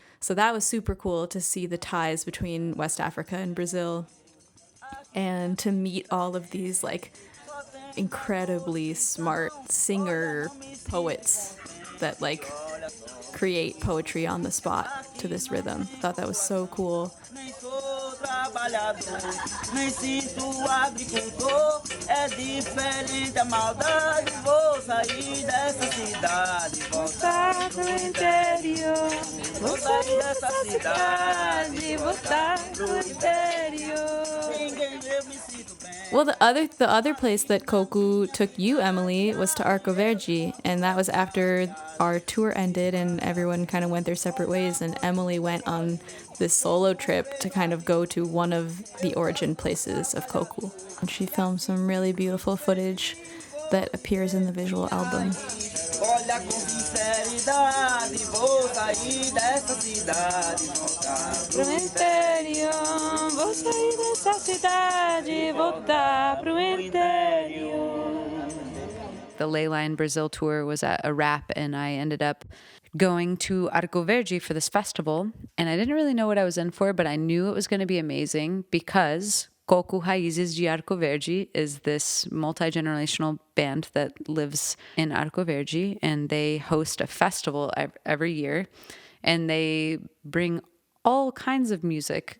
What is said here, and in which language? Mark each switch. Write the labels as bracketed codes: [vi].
[en] So that was super cool to see the ties between West Africa and Brazil, and to meet all of these like incredibly smart singer poets that like create poetry on the spot to this rhythm. I thought that was so cool. [pt] Me sinto agricultor, é diferente a maldade. Vou sair dessa cidade, voltar pro interior. Vou sair dessa cidade, voltar pro interior. Ninguém vê, me sinto bem. [en] Well, the other place that Coco took you, Emilie, was to Arco Verde, and that was after our tour ended and everyone kind of went their separate ways, and Emilie went on this solo trip to kind of go to one of the origin places of Coco. And she filmed some really beautiful footage that appears in the visual album. [pt] Olha com sinceridade, vou sair dessa cidade, voltar pro interior. Vou sair dessa cidade, voltar pro interior. [en] The Ley Line Brazil tour was at a wrap, and I ended up going to Arco Verde for this festival. And I didn't really know what I was in for, but I knew it was going to be amazing because Coco Raízes de Arco Verde is this multi-generational band that lives in Arco Verde, and they host a festival every year, and they bring all kinds of music.